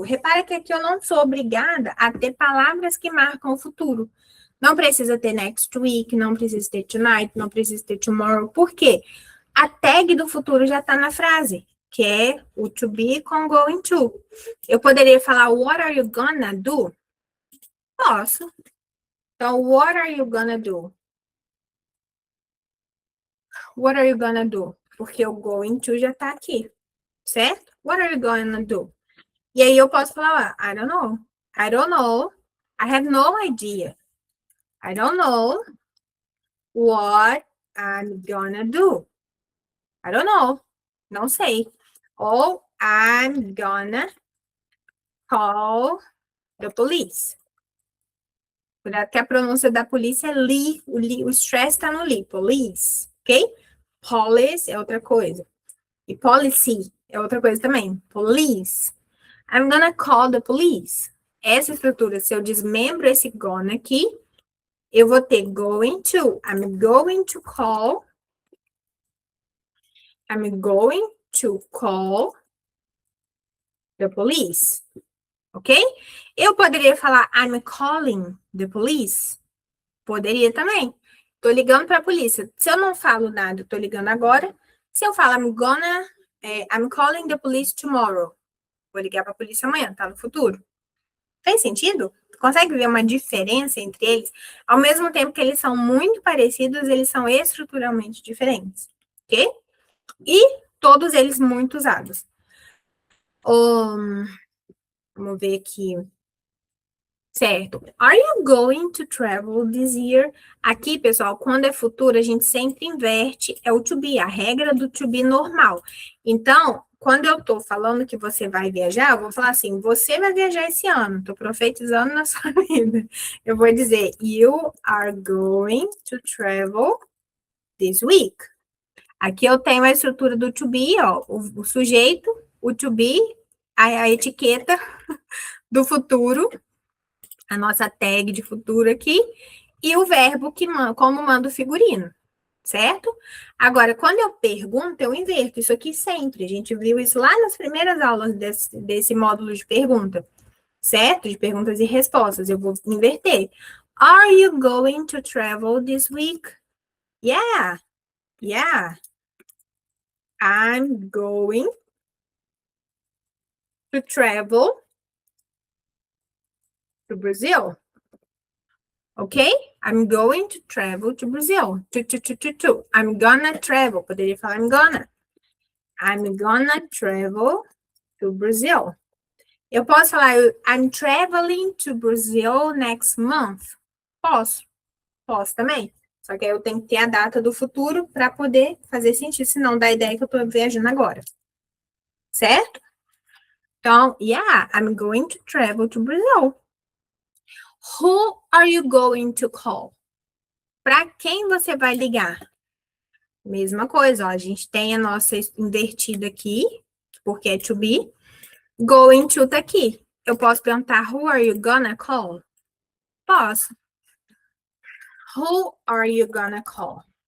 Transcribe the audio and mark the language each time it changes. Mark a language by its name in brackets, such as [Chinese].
[Portuguese] Repara que aqui eu não sou obrigada a ter palavras que marcam o futuro. Não precisa ter next week, não precisa ter tonight, não precisa ter tomorrow. Por quê? A tag do futuro já está na frase, que é o to be com going to. Eu poderia falar [English] what are you gonna do? [Portuguese] Posso. [English] Então, what are you gonna do? What are you gonna do? [Portuguese] Porque o going to já tá aqui, certo? [English] What are you gonna do? [Portuguese] E aí eu posso falar, [English] I don't know. I don't know. I have no idea. I don't know what I'm gonna do. I don't know. [Portuguese] Não sei. [English] Ou I'm gonna call the police. [Portuguese] Cuidado que a pronúncia da polícia é li, o stress tá no li, police, ok? Police é outra coisa. E policy é outra coisa também. [English] Police. I'm gonna call the police. [Portuguese] Essa estrutura, se eu desmembro esse gonna aqui, eu vou ter going to. [English] I'm going to call. I'm going to call the police. Ok? [Portuguese] Eu poderia falar [English] I'm calling the police? [Portuguese] Poderia também. Tô ligando para a polícia. Se eu não falo nada, tô ligando agora. Se eu falo [English] I'm calling the police tomorrow. [Portuguese] Vou ligar para a polícia amanhã, tá no futuro. Fez sentido? Consegue ver uma diferença entre eles? Ao mesmo tempo que eles são muito parecidos, eles são estruturalmente diferentes. Ok? E todos eles muito usados. Vamos ver aqui. Certo. [English] Are you going to travel this year? [Portuguese] Aqui, pessoal, quando é futuro, a gente sempre inverte, é o to be, a regra do to be normal. Então, quando eu tô falando que você vai viajar, eu vou falar assim, você vai viajar esse ano, tô profetizando na sua vida. Eu vou dizer, [English] you are going to travel this week. [Portuguese] Aqui eu tenho a estrutura do to be, ó, o sujeito, o to be, a etiqueta do futuro, a nossa tag de futuro aqui, e o verbo como manda o figurino, certo? Agora, quando eu pergunto, eu inverto isso aqui sempre. A gente viu isso lá nas primeiras aulas desse módulo de pergunta, certo? De perguntas e respostas. Eu vou inverter. [English] Are you going to travel this week? Yeah. I'm going to travel to Brazil. Ok? I'm going to travel to Brazil. I'm gonna travel. [Portuguese] Poderia falar [English] I'm gonna. I'm gonna travel to Brazil. [Portuguese] Eu posso falar [English] I'm traveling to Brazil next month? [Portuguese] Posso. Posso também. Só que aí eu tenho que ter a data do futuro para poder fazer sentido, senão dá a ideia que eu estou viajando agora. Certo? [English] Então, yeah, I'm going to travel to Brazil. Who are you going to call? [Portuguese] Para quem você vai ligar? Mesma coisa, ó, a gente tem a nossa invertida aqui, porque é to be. Going to tá aqui. Eu posso perguntar, [English] who are you gonna call? Posso. Who are you gonna call?